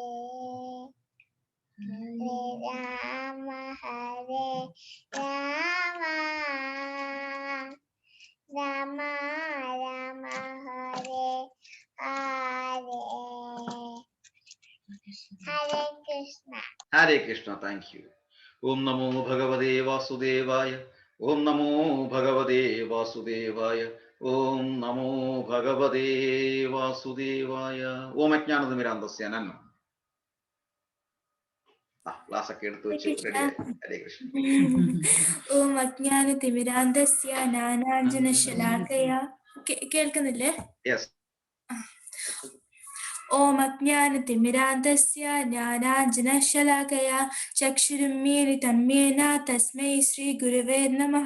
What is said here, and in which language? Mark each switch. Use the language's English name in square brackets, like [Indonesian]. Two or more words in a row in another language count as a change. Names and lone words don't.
[English] Hare Rama Hare Rama Rama Rama Hare Hare Hare Krishna. Hare Krishna, thank you. [Sanskrit] ओम् नमो भगवते वासुदेवाय। ओम् नमो भगवते वासुदेवाय. ओम् नमो भगवते वासुदेवाय. ओम् अज्ञानतिमिरान्धस्य नन्न. [Malayalam] ക്ലാസ് ഒക്കെ എടുത്തു വെച്ച് റെഡിയായി. ഹരേ കൃഷ്ണ. [Sanskrit] ഓം അജ്ഞാനതിമിരാന്ധസ്യ ജ്ഞാനാഞ്ജനശലാകയാ. [Malayalam] കേൾക്കുന്നില്ലേ? യെസ്. [Sanskrit] ഓം അജ്ഞാനതിമിരാന്ധസ്യ ജ്ഞാനാഞ്ജനശലാകയാ ചക്ഷുരുന്മീലിതം യേന തസ്മൈ ശ്രീ ഗുരവേ നമഃ.